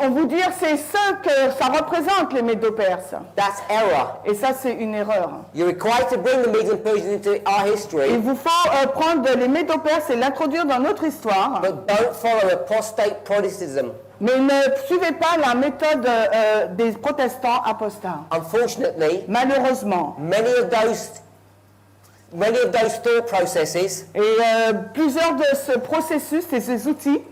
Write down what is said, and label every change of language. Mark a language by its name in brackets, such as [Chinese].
[French] vont vous dire c'est ça que ça représente les Médo-Perses. [English] That's error. [French] Et ça c'est une erreur. [English] You're required to bring the Medes and Persians into our [French] Il [English] history, [French] vous faut prendre les Médo-Perses et l'introduire dans notre histoire. [English] but don't follow apostate Protestantism. [French] Mais ne suivez pas la méthode des protestants apostats. [English] Unfortunately, [French] Malheureusement, [English] many of those many of those thought processes [French] Et plusieurs de ce processus et ces outils